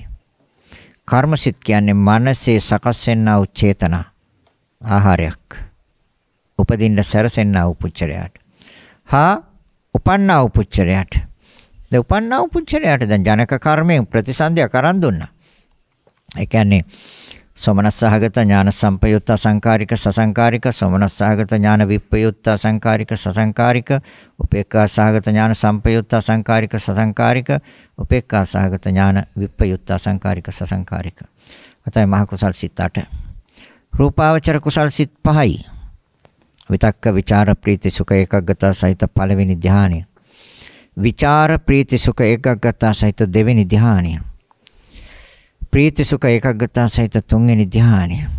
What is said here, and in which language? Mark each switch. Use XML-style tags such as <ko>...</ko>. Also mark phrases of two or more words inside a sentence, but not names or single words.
<si>කර්ම සිත් කියන්නේ මනසේ සකස් වෙනා වූ චේතනා ආහාරයක්. උපදින්න සැරසෙන්නා වූ පුච්චලයට. හා උපන්නා වූ පුච්චලයට. දැන් උපන්නා වූ පුච්චලයට දැන් ජනක කර්මයෙන් ප්‍රතිසන්දිය කරන් දුන්නා.</si> <pi>ඒ කියන්නේ සෝමනස්සහගත ඥාන සම්පයුත්ත සංකාරික සසංකාරික සෝමනස්සහගත ඥාන විප්පයුත්ත සංකාරික සසංකාරික උපේක්ඛාසහගත ඥාන සම්පයුත්ත සංකාරික සසංකාරික උපේක්ඛාසහගත ඥාන විප්පයුත්ත සංකාරික සසංකාරික.</pi> <si>අතයි මහ කුසල් සිත් 8. රූපාවචර කුසල් සිත් 5යි. විතක්ක විචාර ප්‍රීති සුඛ ඒකග්ගත සහිත පළවෙනි ධ්‍යානය. විචාර ප්‍රීති සුඛ ඒකග්ගත සහිත දෙවෙනි ධ්‍යානය. ප්‍රීති සුඛ ඒකග්ගත සහිත තුන්වෙනි ධ්‍යානය.</si>